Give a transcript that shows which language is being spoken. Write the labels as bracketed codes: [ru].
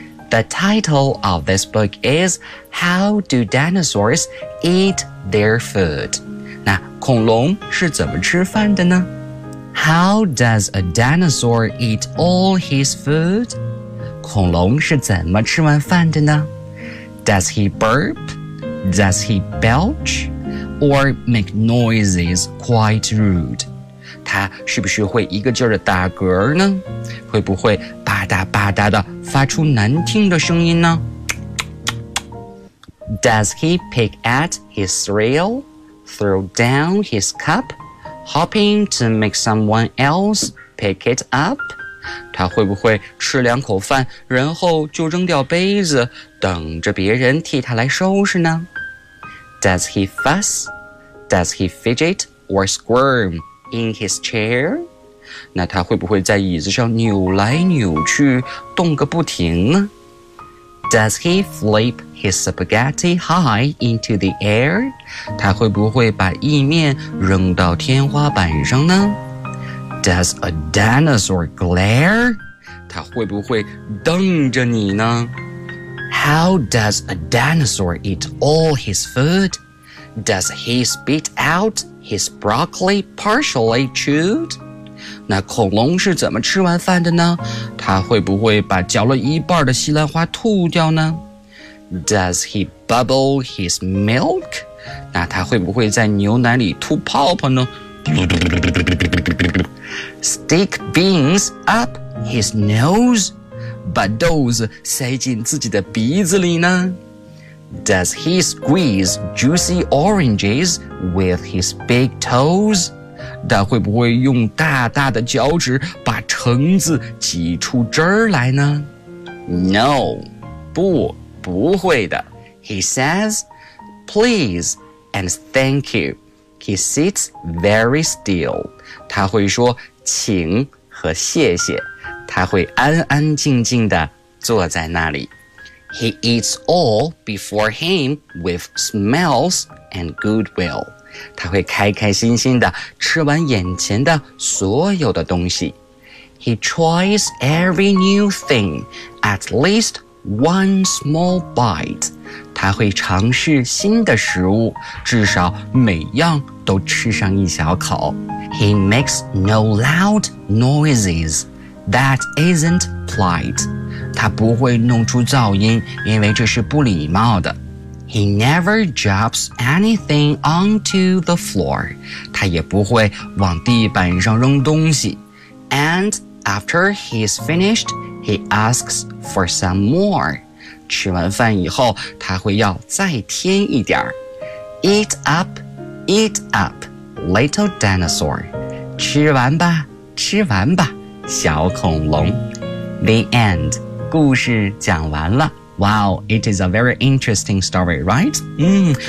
[en] The title of this book is How do dinosaurs eat their food? [zh] 那恐龙是怎么吃饭的呢？ [en] How does a dinosaur eat all his food? [zh] 恐龙是怎么吃完饭的呢？ [en] Does he burp? Does he belch? Or make noises quite rude? [zh] 他是不是会一个劲儿的打嗝呢？会不会吧嗒吧嗒的发出难听的声音呢？ [en] Does he pick at his cereal, throw down his cup, hoping to make someone else pick it up? [zh] 他会不会吃两口饭，然后就扔掉杯子，等着别人替他来收拾呢？ [en] Does he fuss? Does he fidget or squirm in his chair? [zh] 那他会不会在椅子上扭来扭去，动个不停呢？ [en] Does he flip his spaghetti high into the air? [zh] 他会不会把意面扔到天花板上呢？ [en] Does a dinosaur glare? [zh] 它会不会瞪着你呢？ [en] How does a dinosaur eat all his food? Does he spit out his broccoli partially chewed? [zh] 那恐龙是怎么吃完饭的呢？它会不会把嚼了一半的西兰花吐掉呢？ [en] Does he bubble his milk? [zh] 那他会不会在牛奶里吐泡泡呢？ [en] Stick beans up his nose? [zh] 把豆子塞进自己的鼻子里呢？ [en] Does he squeeze juicy oranges with his big toes? [zh] 他会不会用大大的脚趾把橙子挤出汁来呢？ [en] No, [zh] 不会的 [en] He says, please and thank you. He sits very still. [zh] 他会说请和谢谢。他会安安静静地坐在那里。 [en] He eats all before him with smiles and goodwill. [zh] 他会开开心心地吃完眼前的所有的东西。 [en] He tries every new thing at leastOne small bite. [zh] 他会尝试新的食物，至少每样都吃上一小口。 [en] He makes no loud noises. That isn't polite. [zh] 他不会弄出噪音，因为这是不礼貌的。 [en] He never drops anything onto the floor. [zh] 他也不会往地板上扔东西。 [en] And after he's finished,He asks for some more. [zh] 吃完饭以后，他会要再添一点。 [en] Eat up, eat up, little dinosaur. [zh] 吃完吧，吃完吧，小恐龙。 [en] The end. [zh] 故事讲完了。 [en] Wow, it is a very interesting story, right?